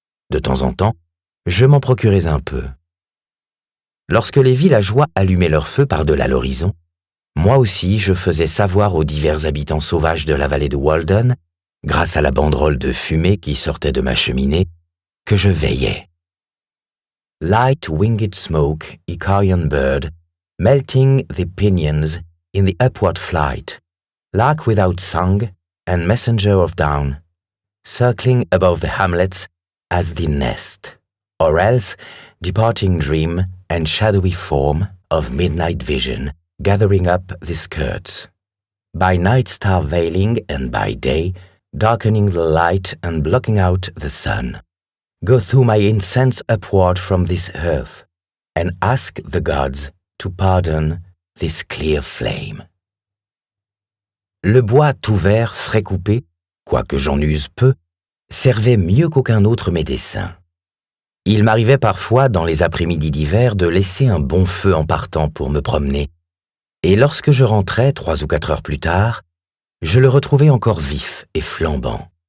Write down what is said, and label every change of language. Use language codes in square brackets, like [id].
[fr] De temps en temps, je m'en procurais un peu. Lorsque les villageois allumaient leur feu par-delà l'horizon, moi aussi je faisais savoir aux divers habitants sauvages de la vallée de Walden, grâce à la banderole de fumée qui sortait de ma cheminée, que je veillais. [en] Light winged smoke, Icarian bird, melting the pinions in the upward flight, lark without song and messenger of down, circling above the hamlets as the nest, or else departing dream and shadowy form of midnight vision, gathering up the skirts. By night star veiling and by day, darkening the light and blocking out the sun. Go through my incense upward from this earth, and ask the gods to pardon this clear flame. [fr] Le bois tout vert, frais coupé, quoique j'en use peu, servait mieux qu'aucun autre mes dessins. Il m'arrivait parfois, dans les après-midi d'hiver, de laisser un bon feu en partant pour me promener, et lorsque je rentrais 3 ou 4 heures plus tard, je le retrouvais encore vif et flambant.